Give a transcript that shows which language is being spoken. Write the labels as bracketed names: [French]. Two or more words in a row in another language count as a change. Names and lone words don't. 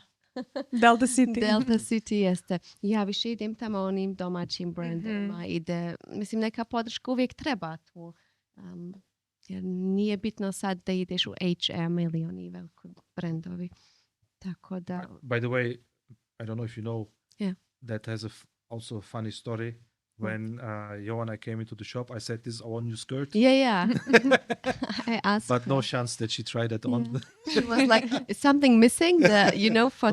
[Serbian] Delta City. Delta City jeste. Ja više idem tamo onim domaćim brandovima. Mislim, neka podrška uvijek treba tu. Jer nije bitno sad da ideš u H&M ili oni veliki brandovi. Tako da... [English] By the way, I don't know if you know, Yeah. that has also a funny story. When Jovana came into the shop, I said, "This is our new skirt," Yeah. I asked but her. no chance that she tried it on. Yeah. She was like, is something missing? For